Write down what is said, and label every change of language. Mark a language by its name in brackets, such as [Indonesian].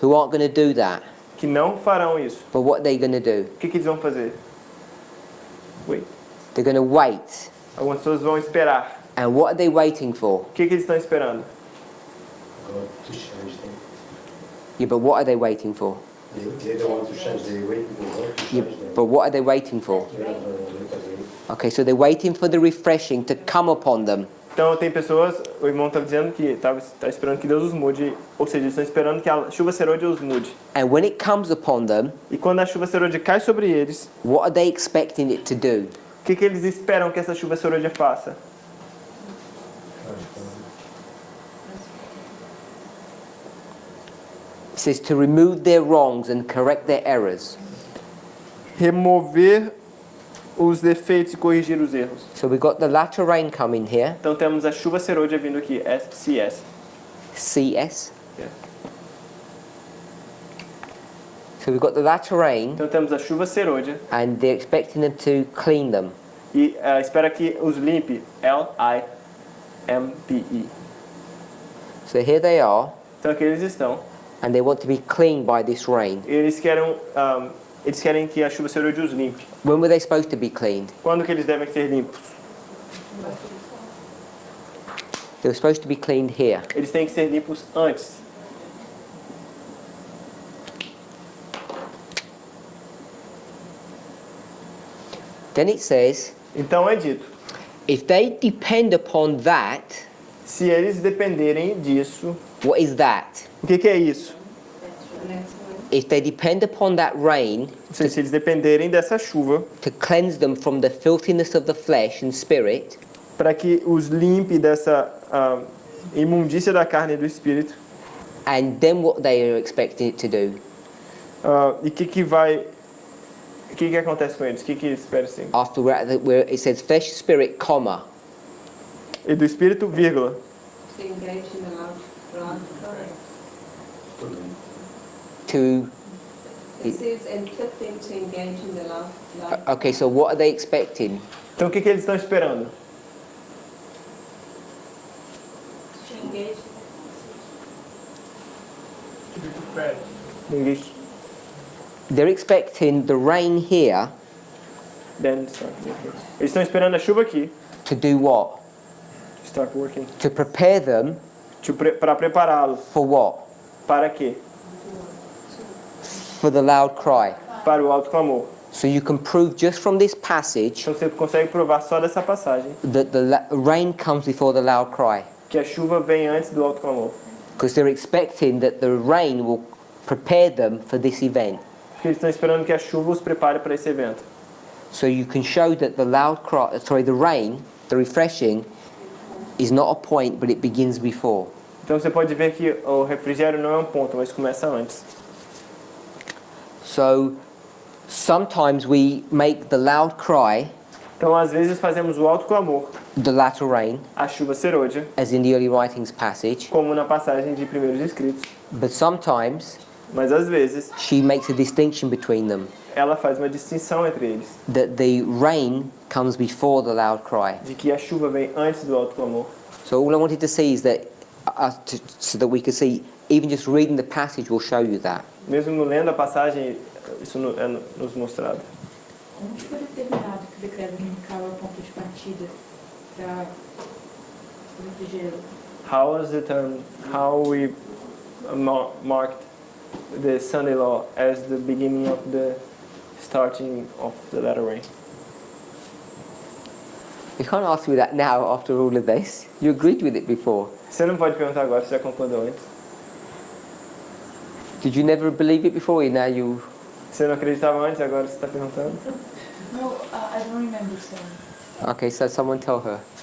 [English] who aren't going to do that. [Portuguese] que não farão isso. [English] But what are they going to do? [Portuguese] O que eles vão fazer? [English] Wait. They're going to wait. [Portuguese] Algumas pessoas vão esperar. [English] And what are they waiting for? [Portuguese] O que eles estão esperando? [English] God to change them. Yeah, but what are they waiting for? They don't want to change, they wait for God to Yeah, change them. but what are they waiting for? Okay, so they're waiting for the refreshing to come upon them. [Portuguese] Então tem pessoas, o irmão está dizendo que está esperando que Deus os mude, ou seja, eles estão esperando que a chuva serôdia os mude. [English] And when it comes upon them, [Portuguese] E quando a chuva serôdia cai sobre eles, [English] what are they expecting it to do? [Portuguese] o que eles esperam que essa chuva serôdia faça? [English] It says to remove their wrongs and correct their errors. [Portuguese] Remover os defeitos e corrigir os erros. [English] So we've got the latter rain coming here, [Portuguese] Então temos a chuva serôdia vindo aqui, SCS. CS. [English] Yeah. So we've got the latter rain, [Portuguese] Então temos a chuva serôdia [English] and they're expecting them to clean them. [Portuguese] e espera que os limpe, LIMPE. [English] So here they are, [Portuguese] Então aqui eles estão. [English] and they want to be cleaned by this rain. [Portuguese] Eles querem que a chuva serôdia os limpe. [English] When were they supposed to be cleaned? [Portuguese] Quando que eles devem ser limpos? [English] They were supposed to be cleaned here. [Portuguese] Eles têm que ser limpos antes. [English] Then it says, [Portuguese] Então é dito, [English] if they depend upon that, [Portuguese] se eles dependerem disso, [English] what is that? [Portuguese] o que é isso? [English] If they depend upon that rain [Portuguese] Ou seja, se eles dependerem dessa chuva [English] to cleanse them from the filthiness of the flesh and spirit, [Portuguese] para que os limpe dessa imundícia da carne e do espírito, [English] and then what they are expecting it to do? [Portuguese] e o que acontece com eles? O que eles esperam assim? [English] After we're at where it says flesh, spirit, comma, [Portuguese] E do espírito, vírgula. [English] To engage in the loud cry. to... It says equipping to engage in the loud Okay, so what are they expecting? [Portuguese] Então o que eles estão esperando? [English] to engage. To be prepared. [Portuguese] Ninguém. [English] They're expecting the rain here [Portuguese] Eles estão esperando a chuva aqui. [English] to do what? Start working. To prepare them [Portuguese] Para prepará-los. [English] for what? [Portuguese] Para quê? [English] For the loud cry. [Portuguese] Para o alto clamor. [English] So you can prove just from this passage [Portuguese] Então você consegue provar só dessa passagem [English] that the rain comes before the loud cry. [Portuguese] que a chuva vem antes do alto clamor. [English] Because they're expecting that the rain will prepare them for this event. [Portuguese] Porque eles estão esperando que a chuva os prepare para esse evento. [English] So you can show that the the rain, the refreshing, is not a point, but it begins before. [Portuguese] Então você pode ver que o refrigério não é um ponto, mas começa antes. [English] So sometimes we make the loud cry [Portuguese] Então às vezes fazemos o alto clamor, [English] the latter rain, [Portuguese] a chuva serôdia, [English] as in the early writings passage, [Portuguese] como na passagem de primeiros escritos. [English] but sometimes [Portuguese] Mas às vezes [English] she makes a distinction between them, [Portuguese] ela faz uma distinção entre eles, [English] that the rain comes before the loud cry. [Portuguese] de que a chuva vem antes do alto clamor. [English] So all I wanted to see is that, so that we could see, even just reading the passage will show you that. [Portuguese] Mesmo lendo a passagem, isso é nos mostrado. Como que foi determinado que o decreto dominical é o ponto de partida para o refrigério? [English] How was determined, how we marked the Sunday law as the beginning of the starting of the letter rain? You can't ask me that now after all of this. You agreed with it before. [Portuguese] Você não pode perguntar agora, você já concordou antes. [English] Did you never believe it before? Now you... [Portuguese] Você não acreditava antes, agora você está perguntando? [English] No, I don't remember saying. Okay, so someone tell her.